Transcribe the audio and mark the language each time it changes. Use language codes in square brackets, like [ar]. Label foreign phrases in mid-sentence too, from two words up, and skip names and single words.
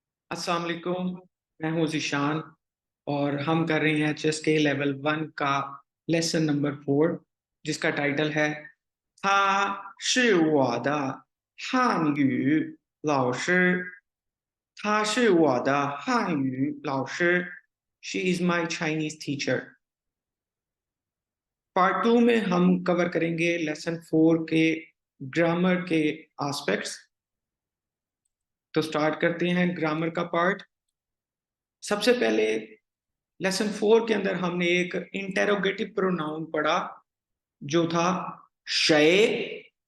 [hi] अस्सलाम वालेकुम। मैं हूँ जिशान और हम कर रहे हैं एचएस के लेवल 1 का [en] lesson number [hi] 4 जिसका टाइटल है [zh] 他是我的汉语老师他是我的汉语老师 [en] She is my Chinese teacher। [hi] पार्ट 2 में हम कवर करेंगे लेसन 4 के ग्रामर के एस्पेक्ट्स। तो स्टार्ट करते हैं ग्रामर का पार्ट। सबसे पहले लेसन 4 के अंदर हमने एक [en] interrogative pronoun [hi] पढ़ा जो था शय।